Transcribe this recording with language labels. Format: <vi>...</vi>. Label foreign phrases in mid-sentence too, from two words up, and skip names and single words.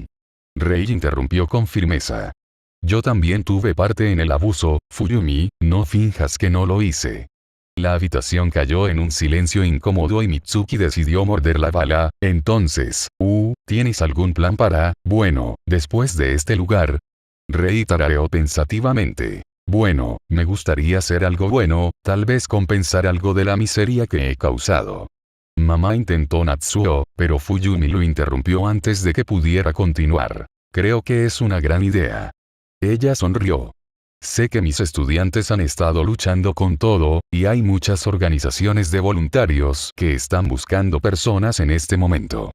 <es>Rei interrumpió con firmeza. Yo también tuve parte en el abuso, Fuyumi, no finjas que no lo hice. La habitación cayó en un silencio incómodo y Mitsuki decidió morder la bala. Entonces, ¿tienes algún plan para, bueno, después de este lugar? Rei tarareó pensativamente. Bueno, me gustaría hacer algo bueno, tal vez compensar algo de la miseria que he causado. Mamá, intentó Natsuo, pero Fuyumi lo interrumpió antes de que pudiera continuar. Creo que es una gran idea. Ella sonrió. Sé que mis estudiantes han estado luchando con todo, y hay muchas organizaciones de voluntarios que están buscando personas en este momento.</es>